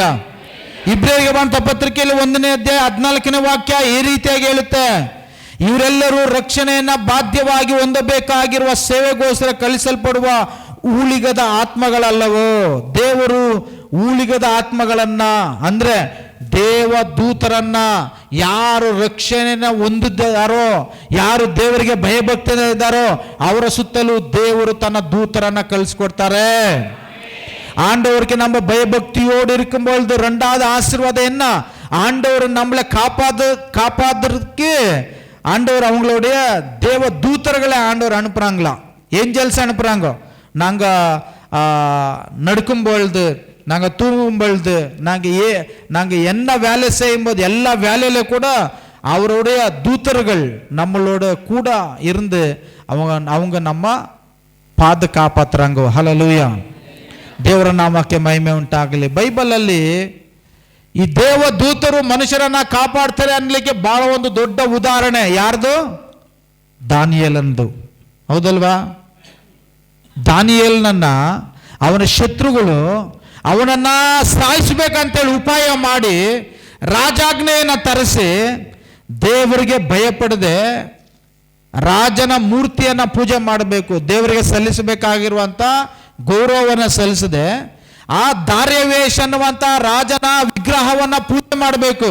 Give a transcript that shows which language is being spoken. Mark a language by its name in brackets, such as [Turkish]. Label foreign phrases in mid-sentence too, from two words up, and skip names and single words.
[Kannada] ಇಬ್ರಿಯರಿಗೆ ಬರೆದ ಪತ್ರಿಕೆಯಲ್ಲಿ 1ನೇ ಅಧ್ಯಾಯ 14ನೇ ವಾಕ್ಯ ಈ ರೀತಿಯಾಗಿ ಹೇಳುತ್ತೆ, ಇವರೆಲ್ಲರೂ ರಕ್ಷಣೆಯನ್ನ ಬಾಧ್ಯವಾಗಿ ಹೊಂದಬೇಕಾಗಿರುವ ಸೇವೆಗೋಸ್ಕರ ಕಳಿಸಲ್ಪಡುವ ಊಳಿಗದ ಆತ್ಮಗಳಲ್ಲವೋ? ದೇವರು ಊಳಿಗದ ಆತ್ಮಗಳನ್ನ ಅಂದ್ರೆ ದೇವದೂತರನ್ನ ಯಾರು ರಕ್ಷಣೆಯನ್ನ ಹೊಂದಿದ್ದಾರೋ, ಯಾರು ದೇವರಿಗೆ ಭಯಭಕ್ತಿಯಿಂದ ಇದ್ದಾರೋ ಅವರ ಸುತ್ತಲೂ ದೇವರು ತನ್ನ ದೂತರನ್ನ ಕಳಿಸ್ಕೊಡ್ತಾರೆ. [Tamil] ஆண்டவருக்கு நம்ம பயபக்தியோடு இருக்கும்பொழுது ரெண்டாவது ஆசீர்வாதம் என்ன? ஆண்டவர் நம்மளை காப்பாதுறதுக்கு ஆண்டவர் அவங்களுடைய தேவ தூதர்களை ஆண்டவர் அனுப்புறாங்களாம். ஏஞ்சல்ஸ் அனுப்புறாங்க. நாங்க நடக்கும் பொழுது, நாங்கள் தூங்கும் பொழுது, நாங்கள் என்ன வேலை செய்யும்போது எல்லா வேலையில கூட அவருடைய தூதர்கள் நம்மளோட கூட இருந்து அவங்க நம்ம பாதுகாப்பாத்துறாங்க. ஹல்லேலூயா. [Kannada] ದೇವರ ನಾಮಕ್ಕೆ ಮಹಿಮೆ ಉಂಟಾಗಲಿ. ಬೈಬಲಲ್ಲಿ ಈ ದೇವದೂತರು ಮನುಷ್ಯರನ್ನ ಕಾಪಾಡ್ತಾರೆ ಅನ್ಲಿಕ್ಕೆ ಬಹಳ ಒಂದು ದೊಡ್ಡ ಉದಾಹರಣೆ ಯಾರ್ದು? ದಾನಿಯೇಲಂದು. ಹೌದಲ್ವಾ? ದಾನಿಯೇಲನನ್ನ ಅವನ ಶತ್ರುಗಳು ಅವನನ್ನ ಸಾಯಿಸಬೇಕಂತೇಳಿ ಉಪಾಯ ಮಾಡಿ ರಾಜಾಜ್ಞೆಯನ್ನ ತರಿಸಿ ದೇವರಿಗೆ ಭಯಪಡದೆ ರಾಜನ ಮೂರ್ತಿಯನ್ನ ಪೂಜೆ ಮಾಡಬೇಕು, ದೇವರಿಗೆ ಸಲ್ಲಿಸಬೇಕಾಗಿರುವಂತ ಗೌರವವನ್ನು ಸಲ್ಲಿಸದೆ ಆ ದಾರ್ಯವೇಶ ಅನ್ನುವಂತ ರಾಜನ ವಿಗ್ರಹವನ್ನ ಪೂಜೆ ಮಾಡಬೇಕು.